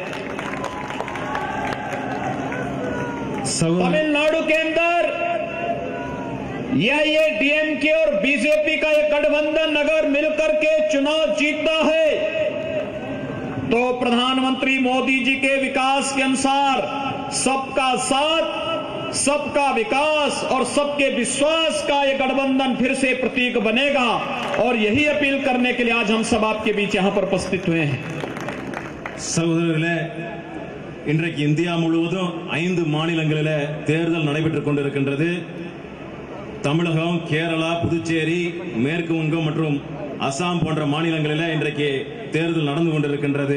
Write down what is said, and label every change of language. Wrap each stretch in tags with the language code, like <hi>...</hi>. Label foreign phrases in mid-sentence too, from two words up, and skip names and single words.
<hi>तमिलनाडु के अंदर ये डीएमके और बीजेपी का ये गठबंधन अगर मिलकर के चुनाव जीतता है तो प्रधानमंत्री मोदी जी के विकास के अनुसार सबका साथ, सबका विकास और सबके विश्वास का ये गठबंधन फिर से प्रतीक बनेगा. और यही अपील करने के लिए आज हम सब आपके बीच यहां पर उपस्थित हुए हैं.</hi> <ta>சகோதரர்களே, இன்றைக்கு இந்தியா முழுவதும் 5 மாநிலங்களில் தேர்தல் நடைபெற்றுக் கொண்டிருக்கின்றது. தமிழகம், கேரளா, புதுச்சேரி, மேற்கு வங்கம் மற்றும் அசாம் போன்ற மாநிலங்களில் இன்றைக்கு தேர்தல் நடந்து கொண்டிருக்கின்றது.</ta>